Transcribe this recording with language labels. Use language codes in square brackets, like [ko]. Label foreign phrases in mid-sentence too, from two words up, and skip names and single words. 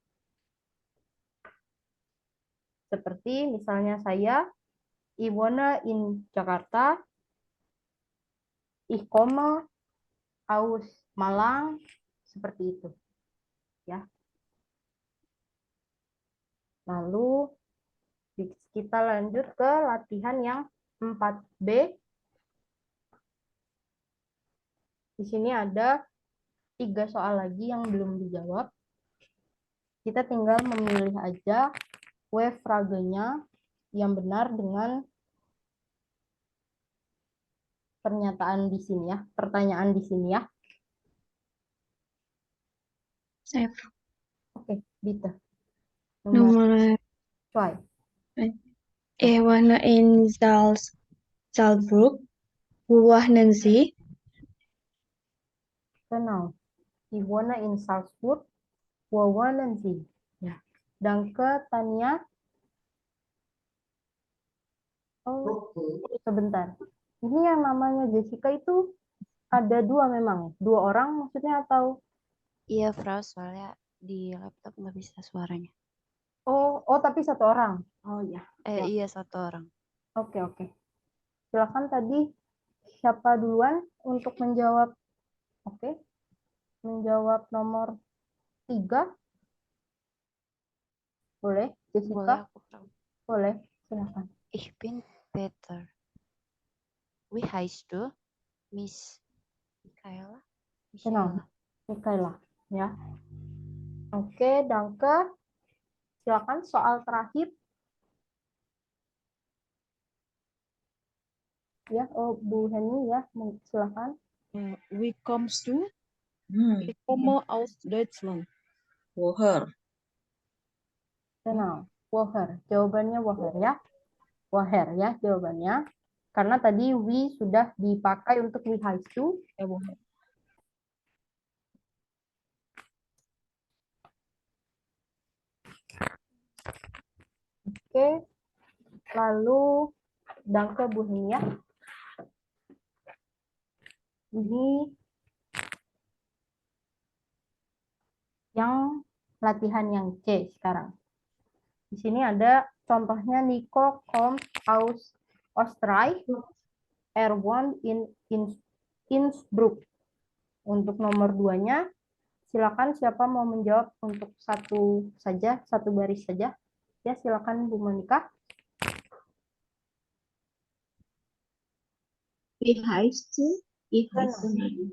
[id] Seperti misalnya saya [de] ich wohne in Jakarta, ich komme aus Malang, [id] seperti itu. Ya. Lalu kita lanjut ke latihan yang 4B. Di sini ada 3 soal lagi yang belum dijawab. Kita tinggal memilih aja fragenya yang benar dengan pernyataan di sini ya, pertanyaan di sini ya. Saya. Oke, [de] bitte. [id] Nomor 2. [de] Ich wohne in Salzburg. Wo wohnen Sie? Genau. Ich wohne in Salzburg. Wo wohnen Sie? Ya. Danke, Tania. [id] Oh, sebentar. Ini yang namanya Jessica itu ada 2 memang. 2 orang maksudnya atau? Iya, Frau, soalnya di laptop nggak bisa suaranya. Oh, tapi 1 orang. Oh ya. Iya, 1 orang. Oke. Silakan tadi siapa duluan untuk menjawab? Oke. Menjawab nomor 3. Boleh, Jessica? Boleh aku, Frau. Boleh, silakan. [de] Ich bin Peter. Wie heißt du? Miss Michaela? Genau, Michaela. [id] Ya. Oke, danke. Silakan soal terakhir. Ya, Bu Heni ya, silakan. [de] Wie kommst du? Ich komme aus Deutschland. Woher. Genau, woher. [id] Jawabannya woher ya. Woher ya jawabannya. Karena tadi we sudah dipakai untuk [de] we heißt du. [id] Oke. Lalu danke Bu Heni ya. Ini yang latihan yang C sekarang. Di sini ada contohnya [de] Nico kommt aus Österreich. Wohnt in Innsbruck. [id] Untuk nomor 2-nya, silakan siapa mau menjawab untuk satu baris saja. Ya, silakan Bu Monika. [de] Wie heißt du? Ich heiße Maria.